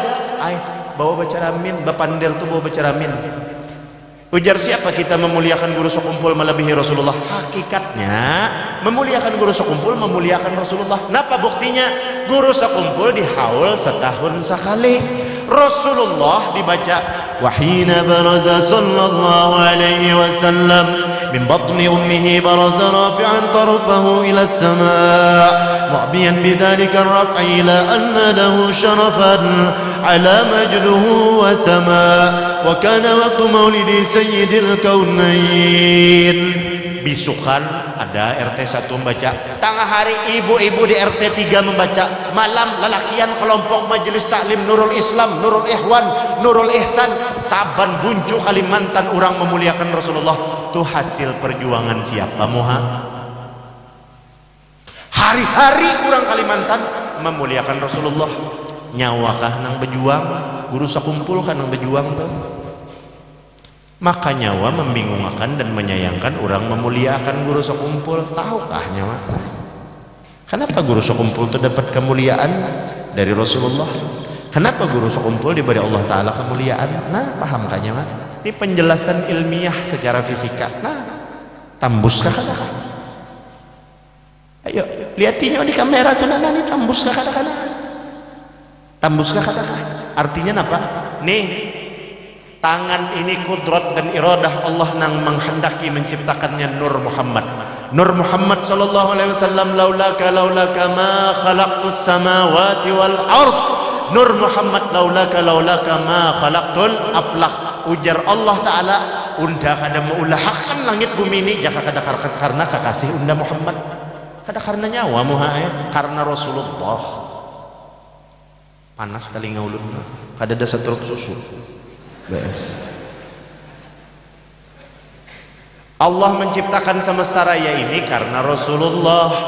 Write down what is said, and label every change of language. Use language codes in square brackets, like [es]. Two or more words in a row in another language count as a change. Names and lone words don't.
[bjn] Bawa baca ramin, bapandir tu bawa baca ramin. Ujar siapa kita memuliakan guru sekumpul melebihi Rasulullah? Hakikatnya memuliakan guru sekumpul memuliakan Rasulullah. Napa buktinya? Guru sekumpul dihaul setahun sekali. Rasulullah dibaca [ar] وحين برز صلى الله عليه وسلم من بطن أمه برز رافعا طرفه إلى السماء مومئا بذلك الرفع إلى أن له شرفا علا مجده وسما وكان وقت مولد سيد الكونين. [bjn] Bisukan ada RT 1 membaca, tengah hari ibu-ibu di RT 3 membaca, malam lelakian kelompok majelis taklim Nurul Islam, Nurul Ikhwan, Nurul Ihsan, saban buncu Kalimantan orang memuliakan Rasulullah. Itu hasil perjuangan siapa moha? Hari-hari orang Kalimantan memuliakan Rasulullah. Nyawakah nang berjuang? Guru sekumpul kan nang berjuang tuh. Maka nyawa membingungkan dan menyayangkan orang memuliakan guru sekumpul. Tahukah nyawa? Kenapa guru sekumpul itu dapat kemuliaan dari Rasulullah? Kenapa guru sekumpul diberi [ar] الله تعالى [bjn] kemuliaan? Nah, pahamkah nyawa? Ini penjelasan ilmiah secara fisika. Nah, tambuskah katakan? Ayo, lihatinnya di kamera tuh nana nih, tambuskah katakan? Tambuskah katakan? Artinya apa? Nih, tangan ini kudrat dan iradah Allah nang menghendaki menciptakannya Nur Muhammad. [ar] Nur Muhammad صلى الله عليه وسلم، لولاك ما خلقت السماوات والأرض. Nur Muhammad لولاك ما خلقت الأفلاك. [bjn] Ujar [ar] الله تعالى, [bjn] unda kada meulahkan langit bumi ini jaka kada karena kekasih unda Muhammad. Kada karena nyawa muha karena Rasulullah. Panas telinga ulun. Kada ada setrup susu. Allah menciptakan semesta raya ini karena Rasulullah.